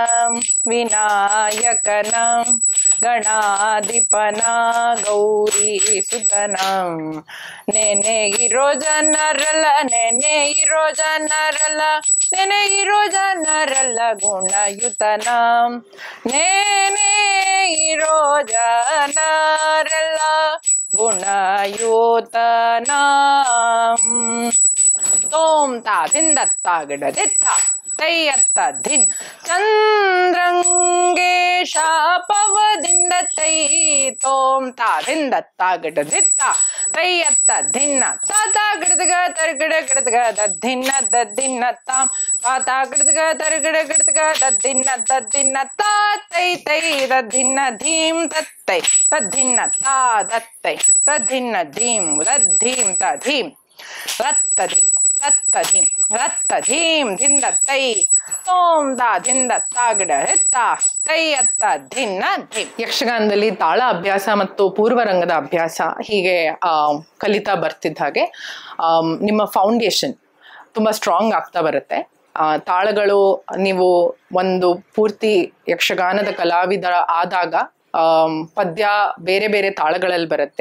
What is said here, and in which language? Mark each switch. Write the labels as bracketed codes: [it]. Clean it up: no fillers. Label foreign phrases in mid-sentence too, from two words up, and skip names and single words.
[kn] ವಿನಾಯಕನ ಗಣಾಧಿಪನ ಗೌರಿ ಸುತನ ನೆನೆ ಇರೋ ಜನರಲ್ಲ ನೆನೆ ಇರೋ ಜನರಲ್ಲ ನೆನೆ ಇರೋ ಜನರಲ್ಲ ಗುಣಯುತನ ನೆನೆ ಇರೋ ಜನರಲ್ಲ ಗುಣಯುತನ ತೋಂ ತಾ ಧಿಂದತ್ತ ಗಿಡದಿತ್ತ ತೈಯತ್ತ ಧಿನ್ ಚಂದ್ರಂಗೆ ಶಾಪವದಿಂದ ತೈ ತೋಂ ತಾ ಧಿಂದತ್ತ ಗಿಡದಿತ್ತ ತೈಯತ್ತ ಧಿನ್ನ ತಾತ ಗಿಡದಗ ತರ್ಗಿಡ ಗಿಡದಗ ದದ್ದಿನ್ನ ದದ್ದಿನ್ನ ತಾಂ ತಾತ ಗಿಡದಗ ತರ್ಗಿಡ ಗಿಡದಗ ದದ್ದಿನ್ನ ದದ್ದಿನ್ನ ತಾ ತೈ ತೈ ದದ್ದಿನ್ನ ಧೀಂ ತತ್ತೈ ತದ್ದಿನ್ನ ತಾ ದತ್ತೈ ತದ್ದಿನ್ನ ಧೀಂ ದದ್ಧೀಂ ತಧೀಂ ರತ್ತಧೀಂ ರತ್ತಧೀಂ ರತ್ತಧೀಂ ಧಿಂದ ತೈ ತೋಂ ದಾ ಧಿಂದ ತಾಗಿಡ ಹೆತ್ತ ತೈ ಅತ್ತ ಧಿನ್ನ ಧಿಂ. ಯಕ್ಷಗಾನದಲ್ಲಿ ತಾಳ ಅಭ್ಯಾಸ ಮತ್ತು ಪೂರ್ವರಂಗದ ಅಭ್ಯಾಸ ಹೀಗೆ ಕಲಿತಾ ಬರ್ತಿದ್ದ ಹಾಗೆ ನಿಮ್ಮ ಫೌಂಡೇಶನ್ ತುಂಬಾ ಸ್ಟ್ರಾಂಗ್ ಆಗ್ತಾ ಬರುತ್ತೆ. ತಾಳಗಳು ನೀವು ಒಂದು ಪೂರ್ತಿ ಯಕ್ಷಗಾನದ ಕಲಾವಿದ ಆದಾಗ ಪದ್ಯ ಬೇರೆ ಬೇರೆ ತಾಳಗಳಲ್ಲಿ ಬರುತ್ತೆ.